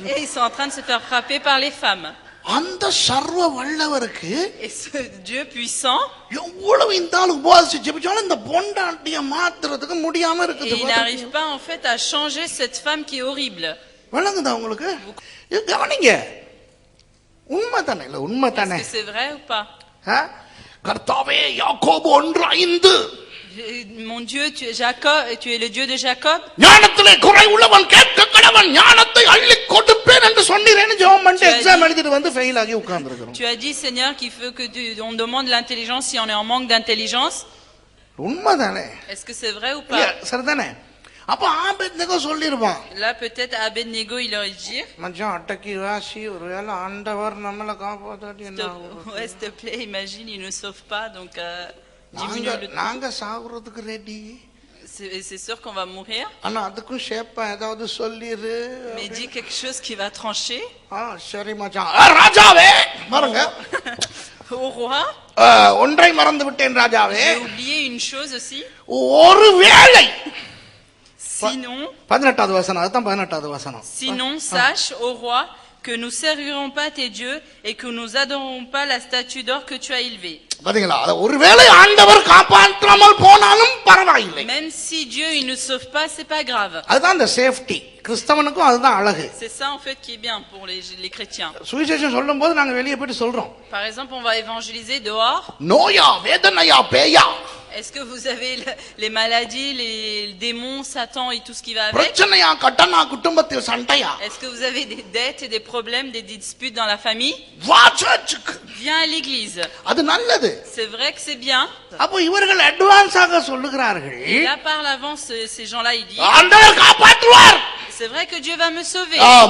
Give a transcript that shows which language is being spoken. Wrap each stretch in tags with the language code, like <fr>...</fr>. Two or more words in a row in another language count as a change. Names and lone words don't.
<fr>Et ils sont en train de se faire frapper par les femmes.</fr> <ta>அந்த சர்வ வல்லவருக்கு,</ta> <fr>et ce Dieu puissant,</fr> <ta>எவ்வளவு இந்த ஆளு உபவாசிச்சு ஜெபிச்சாலும் இந்த பொண்டாட்டியை மாத்துறதுக்கு முடியாம இருக்குது.</ta> <fr>il n'arrive pas en fait à changer cette femme qui est horrible.</fr> <ta>விளங்குதா உங்களுக்கு? கவனிங்க, உண்மைதானே? இல்ல உண்மைதானே?</ta> <fr>Est-ce que c'est vrai ou pas?</fr> <ta>கர்த்தாவே யாக்கோபு 1:5,</ta> <fr>mon Dieu, tu es Jacob, tu es le Dieu de Jacob.</fr> <ta>ஞானத்திலே குறை உள்ளவன் கேட்க கடவன், ஞானத்தை அள்ளி கொடுப்பேன் என்று சொன்னீரேன்னு ஜெபம் பண்ணி எக்ஸாம் எழுதிட்டு வந்து ஃபெயில் ஆகி உட்கார்ந்திருக்கிறோம்.</ta> <fr>Tu as dit, Seigneur, qu'il veut que on demande l'intelligence si on est en manque d'intelligence.</fr> <ta>உண்மைதானே?</ta> <fr>Est-ce que c'est vrai ou pas?</fr> <ta>சரிதானே? அப்ப ஆபேத்நேகோ சொல்லிருப்பான்.</ta> <fr>Là peut-être Abednego il aurait dit,</fr> <ta>மச்சான் அட்டக்கி வாசி, ஒருவேளை ஆண்டவர் நம்மள காப்பாத்தாட்டி என்ன ஆகும்?</ta> <fr>ouais, s'il te plaît, imagine il ne sauve pas, donc diminue le</fr> <ta>நாங்க சாகுறதுக்கு ரெடி.</ta> <fr>c'est sûr qu'on va mourir.</fr> <ta>ஆனா அதுக்கும் ஷேப்பா ஏதாவது சொல்லிரு.</ta> <fr>Mais dis quelque chose qui va trancher.</fr> <ta>சரி மச்சான். ராஜாவே பாருங்க.</ta> <fr>Au roi,</fr> <ta>ஒன்றை மறந்து விட்டேன் ராஜாவே.</ta> <fr>j'ai oublié une chose aussi.</fr> <ta>ஒருவேளை,</ta> <fr>sinon</fr> <ta>18வது வசனம், அதுதான் 18வது வசனம்.</ta> <fr>Sinon sache au roi que nous servirons pas tes dieux et que nous adorerons pas la statue d'or que tu as élevée.</fr> <ta>பாத்தீங்களா? ஒருவேளை ஆண்டவர் காப்பாற்றாமல் போனாலும் பரவாயில்லை.</ta> <fr>Même si Dieu il ne sauve pas, c'est pas grave.</fr> <ta>அதுதான் அந்த சேஃப்டி. கிறிஸ்தவனுக்கும் அதுதான் அழகு.</ta> <fr>C'est ça en fait qui est bien pour les chrétiens.</fr> <ta>சுவிசேஷம் சொல்லும்போது நாங்க வெளியே போய் சொல்றோம்.</ta> <fr>Par exemple, on va évangéliser dehors.</fr> <ta>நோயா, வேதனையா, பேயா.</ta> <fr>Est-ce que vous avez les maladies, les démons, Satan et tout ce qui va avec?</fr> <ta>பிரச்சனையா கடனா குடும்பத்தில் சண்டையா?</ta> <fr>Est-ce que vous avez des dettes et des problèmes, des disputes dans la famille?</fr> <ta>வா சர்ச்சுக்கு.</ta> <fr>Viens à l'église.</fr> <ta>அது நல்லது.</ta> <fr>C'est vrai que c'est bien.</fr> <ta>அப்ப இவர்கள் அட்வான்ஸாக சொல்லுகிறார்கள்.</ta> <fr>Et là par l'avance ces gens-là ils disent</fr> <ta>ஆண்டவர் காப்பாற்றுவார்.</ta> <fr>C'est vrai que Dieu va me sauver.</fr>